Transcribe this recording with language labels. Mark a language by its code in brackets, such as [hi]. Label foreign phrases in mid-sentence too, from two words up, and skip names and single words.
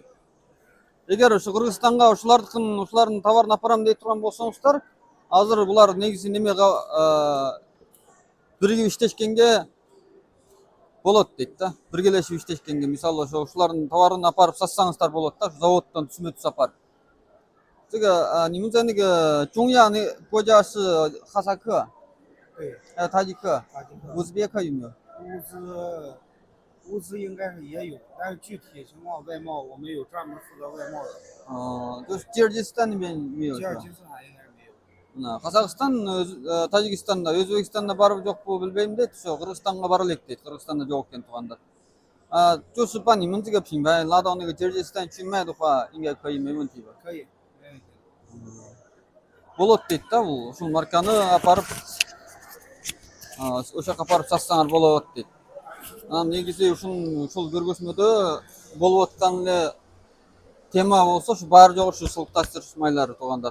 [ky] Эгер ушу Кыргызстанга ушулардын товарын апарам дей турган болсоңуздар, азыр булар негизи биригип иштешкенге болот дейт да. Биргелешип иштешкенге, мисалы ушулардын товарын апарып сатсаңыздар болот да, заводдон түсмө-түз апарып. [zh] 这个你们在那个中亚那国家是哈萨克，对，还有塔吉克，塔吉克、乌兹别克有没有？乌兹应该是也有，但是具体情况外贸我们有专门负责外贸的。就是吉尔吉斯坦那边没有。吉尔吉斯坦应该是没有。 [ky] Казакстан, Тажикстанда, Өзбекстанда барып жокпу билбейм дейт. Ошо Кыргызстанга бара элек дейт. Кыргызстанда жок экен туугандар. [zh] 就是把你们这个品牌拉到那个吉尔吉斯坦去卖的话，应该可以，没问题吧？可以，没问题。 [ky] Болот дейт да бул. Ушул марканы апарып, ошол жака апарып сатсаңар болот дейт. Анан негизи ушул көргөзмөдө болуп аткан эле тема болсо ушу баары жок ушу сылыкташтырыш майлары туугандар.